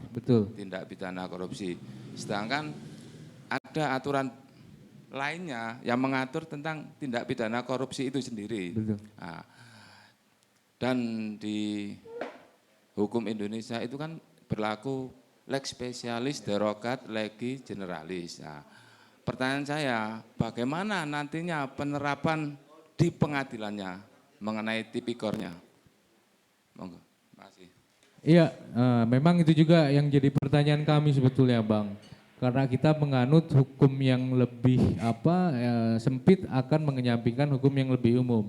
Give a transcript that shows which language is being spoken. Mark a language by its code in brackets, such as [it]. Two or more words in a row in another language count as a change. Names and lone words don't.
[id] Betul. tindak pidana korupsi. Sedangkan ada aturan lainnya yang mengatur tentang tindak pidana korupsi itu sendiri. Betul. Nah, dan di hukum Indonesia itu kan berlaku [la] lex specialis derogat legi generalis. [id] Nah, pertanyaan saya, bagaimana nantinya penerapan di pengadilannya mengenai tipikornya? Monggo, makasih. Iya, memang itu juga yang jadi pertanyaan kami sebetulnya bang. Karena kita menganut hukum yang lebih sempit akan mengenyampingkan hukum yang lebih umum.